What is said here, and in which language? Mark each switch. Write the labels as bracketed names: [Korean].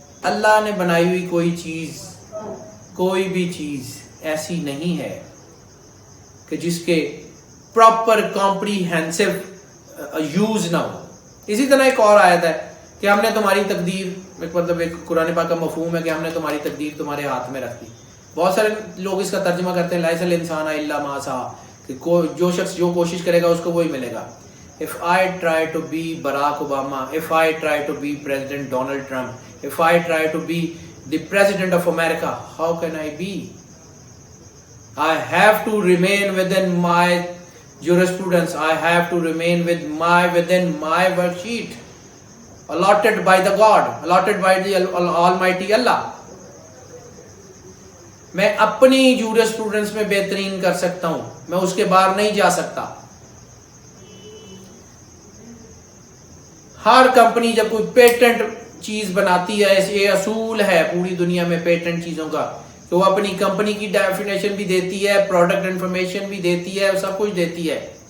[Urdu] اللہ نے بنائی ہوئی کوئی چیز، کوئی بھی چیز ایسی نہیں ہے کہ جس کے پراپر کمپریہنسو یوز نہ ہو۔ اسی طرح ایک اور آیت ہے کہ ہم نے تمہاری تقدیر، مطلب ایک قرآن پاک کا مفہوم ہے کہ ہم نے تمہاری تقدیر تمہارے ہاتھ میں رکھ دی۔ بہت سارے لوگ اس کا ترجمہ کرتے ہیں [Arabic] لیس الانسان الا ما سعی، [Urdu] کہ جو شخص جو کوشش کرے گا اس کو وہی ملے گا۔ [English] If I try to be Barack Obama, if I try to be President Donald Trump, if I try to be the President of America, how can I be? I have to remain within my jurisprudence. I have to remain within my worksheet allotted by the God, allotted by the Almighty Allah. [Urdu] میں اپنی jurisprudence میں بہترین کر سکتا ہوں، میں اس کے باہر نہیں جا سکتا۔ ہر کمپنی جب کوئی پیٹنٹ چیز بناتی ہے، یہ اصول ہے پوری دنیا میں پیٹنٹ چیزوں کا، کہ وہ اپنی کمپنی کی ڈیفینیشن بھی دیتی ہے، پروڈکٹ انفارمیشن بھی دیتی ہے، سب کچھ دیتی ہے۔